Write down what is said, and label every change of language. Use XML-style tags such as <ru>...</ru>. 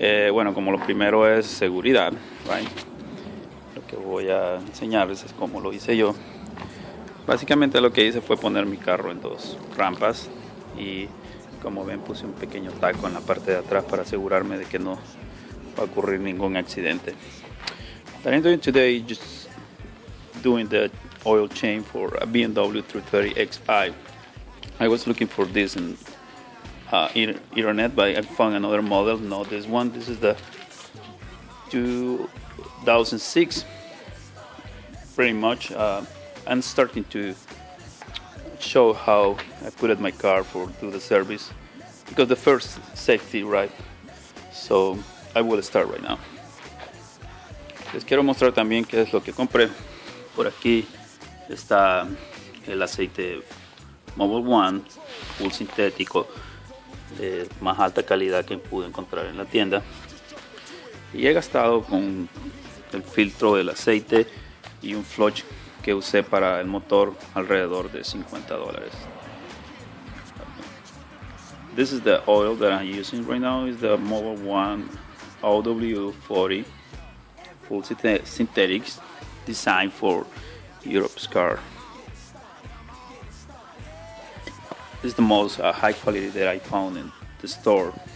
<es>Bueno, como lo primero es seguridad,</es> <en>right?</en> <es>Lo que voy a enseñarles es cómo lo hice yo. Básicamente lo que hice fue poner mi carro en dos rampas y como ven puse un pequeño taco en la parte de atrás para asegurarme de que no va a ocurrir ningún accidente.</es> <en>What I'm doing today is just doing the oil change for a BMW 330xi. I was looking for this in internet, but I found another model, not this one. This is the 2006. Pretty much I'm starting to show how I put it my car for do the service because the first safety, right? So I will start right now.</en> <es>Les quiero mostrar también qué es lo que compré. Por aquí está el aceite Mobil 1 full sintético de más alta calidad que pude encontrar en la tienda. Y he gastado con el filtro del aceite y un flush que usé para el motor alrededor de $50.</es> <en>This is the oil that I'm using right now. Is the Mobil 1 OW40 full synthetics designed for Europe's car. This is the most high quality that I found in the store.</en>